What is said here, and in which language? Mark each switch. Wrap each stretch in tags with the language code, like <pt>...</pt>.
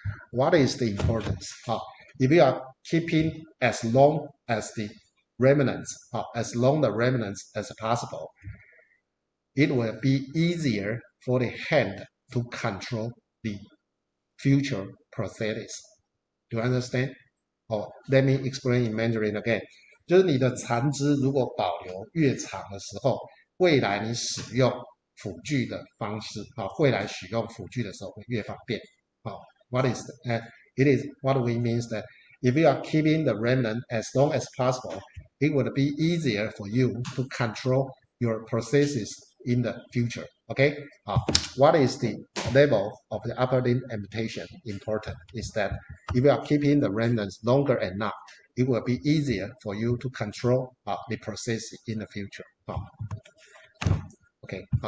<en>What is the importance? If you are keeping as long as the remnants, as long the remnants as possible, it will be easier for the hand to control the future prosthetics. Do you understand? Let me explain in Mandarin again.</en> <zh>就是你的残肢如果保留越长的时候，未来你使用辅具的方式，未来使用辅具的时候会越方便。</zh> <en>What is it is what we means that if you are keeping the remnant as long as possible, it would be easier for you to control your prosthesis in the future. Okay. What is the level of the upper limb amputation important is that if you are keeping the remnants longer enough, it will be easier for you to control the prosthesis in the future. Okay.</en>